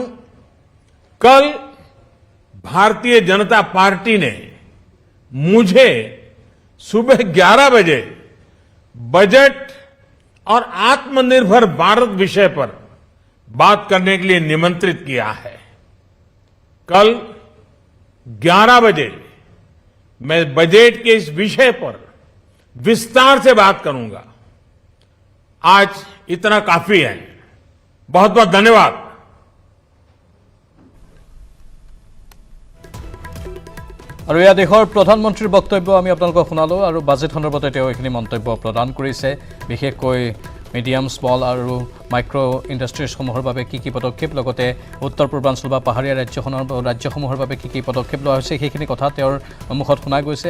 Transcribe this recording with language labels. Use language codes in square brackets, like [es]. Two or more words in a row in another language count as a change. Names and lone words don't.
[hi] कल भारतीय जनता पार्टी ने मुझे सुबह 11 बजे बजट और आत्मनिर्भर भारत विषय पर बात करने के लिए निमंत्रित किया है। कल 11 बजे मैं बजट के इस विषय पर विस्तार से बात करूंगा। आज इतना काफी है। बहुत बहुत धन्यवाद। [as] আৰু এয়া দেশৰ প্ৰধানমন্ত্ৰীৰ বক্তব্য আমি আপোনালোকক শুনালো আৰু বাজেট সন্দৰ্ভতে তেওঁ এইখিনি মন্তব্য প্ৰদান কৰিছে। বিশেষকৈ [en] medium small [as] আৰু মাইক্ৰ ইণ্ডাষ্ট্ৰিজসমূহৰ বাবে কি কি পদক্ষেপ, লগতে উত্তৰ পূৰ্বাঞ্চল বা পাহাৰীয়া ৰাজ্যসমূহৰ বাবে কি কি পদক্ষেপ লোৱা হৈছে সেইখিনি কথা তেওঁৰ মুখত শুনা গৈছে।